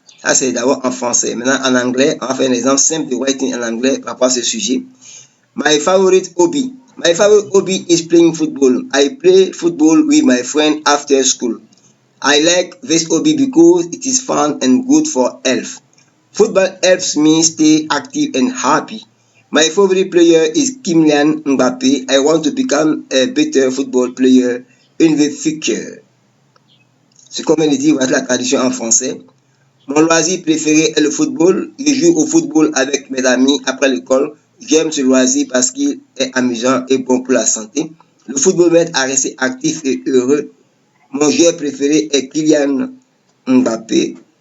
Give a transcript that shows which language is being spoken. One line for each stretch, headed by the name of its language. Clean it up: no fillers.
French: Ça, c'est d'abord en français. Maintenant, en anglais, on va faire un exemple simple de writing en anglais par rapport à ce sujet.
English: My favorite hobby. My favorite hobby is playing football. I play football with my friend after school. I like this hobby because it is fun and good for health. Football helps me stay active and happy. My favorite player is Kylian Mbappé. I want to become a better football player in the future.
French: C'est comme on dit, voilà la traduction en français. Mon loisir préféré est le football. Je joue au football avec mes amis après l'école. J'aime ce loisir parce qu'il est amusant et bon pour la santé. Le football m'aide à rester actif et heureux. Mon joueur préféré est Kylian Mbappé.